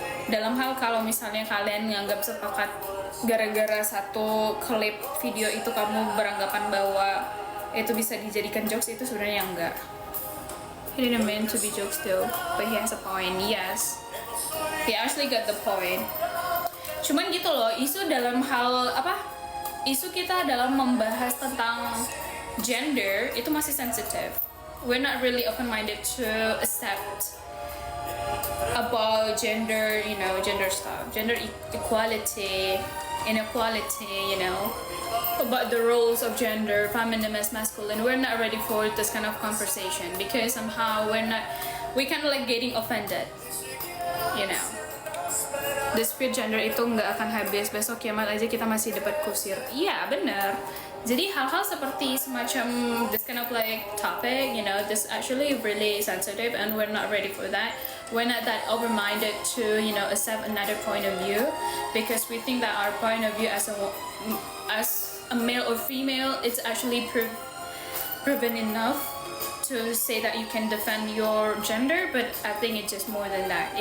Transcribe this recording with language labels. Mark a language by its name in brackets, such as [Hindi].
[Indonesian] Dalam hal kalau misalnya kalian nganggap sepakat gara-gara satu klip video itu kamu beranggapan bahwa itu bisa dijadikan jokes, itu sebenarnya enggak. [English] He didn't mean to be jokes though, but he has a point. Yes, he actually got the point. [Indonesian] Cuman gitu loh, isu dalam hal apa? Isu kita dalam membahas tentang gender itu masih sensitive. [English] We're not really open-minded to accept about gender, you know, gender stuff, gender equality, inequality, you know, about the roles of gender, feminine as masculine. We're not ready for this kind of conversation because somehow we kind of like getting offended, you know. [Indonesian] Dispute gender itu nggak akan habis, besok kiamat aja kita masih debat kusir. Iya bener. Jadi hal-hal seperti semacam [English] this kind of like topic, you know, this actually really sensitive and we're not ready for that. We're not that open-minded to, you know, accept another point of view because we think that our point of view as a male or female is actually proven enough to say that you can defend your gender, but I think it's just more than that.